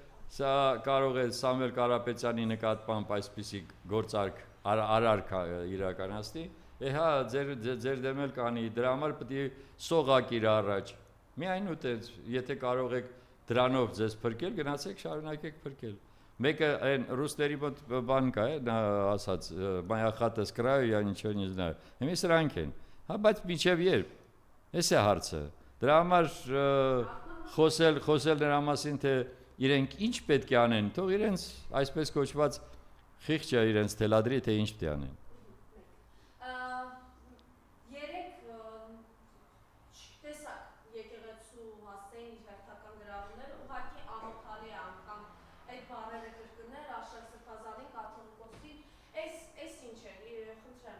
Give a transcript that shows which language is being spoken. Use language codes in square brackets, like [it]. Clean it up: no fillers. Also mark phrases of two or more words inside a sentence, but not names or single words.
[hy] Սա կարող է Սամվել Կարապետյանի նկատմամբ այսպիսի գործարք արարք իրականացնի, հա ձեր դեմ էլ կանի, դրա համար պետք է սողակ իր առաջ։ Միայն ուտենց, եթե կարող եք դրանով ձեզ փրկել, գնացեք շարունակեք փրկել։ Մեկը այն ռուսների մոտ բան կա, նա ասաց, [ru] «Моя хата с краю, я ничего не знаю»։ [hy] Հիմա սրանք են։ Հա, բայց մինչև երբ։ Էս է հարցը։ Դրա համար խոսել նրա մասին, թե իրենք ինչ պետք է անեն, թող իրենց այսպես կոչված խիղճը իրենց թելադրի, թե ինչ պետք է անեն։ Երեք տեսակ եկեղեցու հասցեին իր հերթական գրավումները, ուղղակի անօթարի է անգամ այդ բառերը կրկնել, Աշակ Սրբազանին, կաթողիկոսին, այս ինչ է, խնդրեմ։